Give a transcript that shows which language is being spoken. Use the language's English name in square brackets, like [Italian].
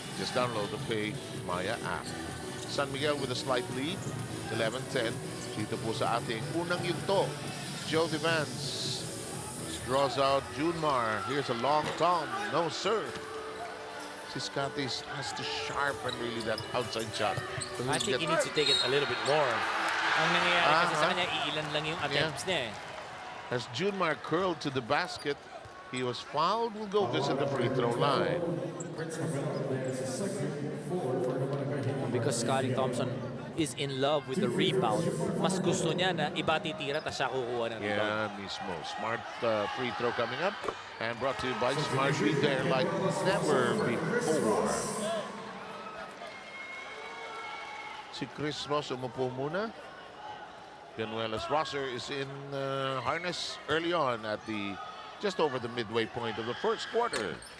[English] Just download the Paymaya app. San Miguel with a slight lead, 11-10. [Filipino] Dito po sa ating unang yugto. [English] Joe Devance draws out Junmar. Here's a long tom. No, sir. Scotty's has to sharpen really that outside shot. I think he needs to take it a little bit more. [Filipino] Ang nangyayari kasi sa kanya, iilan lang yung attempts niya eh. [English] As Junmar curled to the basket, he was fouled. Will go visit the free throw line. Because Scotty Thompson is in love with the rebound. [Filipino] Mas gusto niya na iba titira at siya kukuha ng rebound. Yeah, mismo. [English] Smart free throw coming up. And brought to you by Smart. Be there like never before. [Filipino] Si Chris Ross umupo muna. [English] Ganuelas Rosser is in harness early on at the just over the midway point of the first quarter.